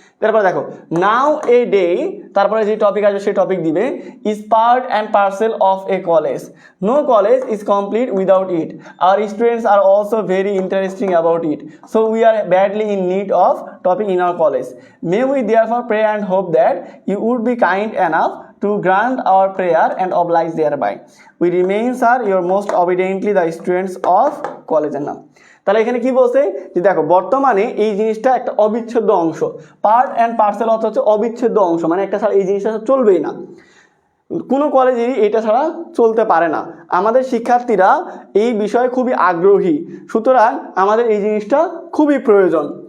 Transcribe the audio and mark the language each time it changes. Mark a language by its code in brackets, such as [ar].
[bn] তারপরে দেখো, [en] now a day, [bn] তারপরে যে টপিক আসবে সেই টপিক দিবে, [en] Is part and parcel of a college, no college is complete without it, our students are also very interesting about it, so we are badly in need of topic in our college, may we therefore pray and hope that you would be kind enough to grant our prayer and oblige thereby. We remain, sir, your most obediently the students of college. [bn] নাম তাহলে এখানে কি বলছে যে দেখো, বর্তমানে এই জিনিসটা একটা অবিচ্ছেদ্য অংশ। পার্ট অ্যান্ড পার্সেল অর্থ হচ্ছে অবিচ্ছেদ্য অংশ, মানে একটা ছাড়া এই জিনিসটা চলবেই না, কোনো কলেজেরই এটা ছাড়া চলতে পারে না। আমাদের শিক্ষার্থীরা এই বিষয়ে খুবই আগ্রহী, সুতরাং আমাদের এই জিনিসটা খুবই প্রয়োজন।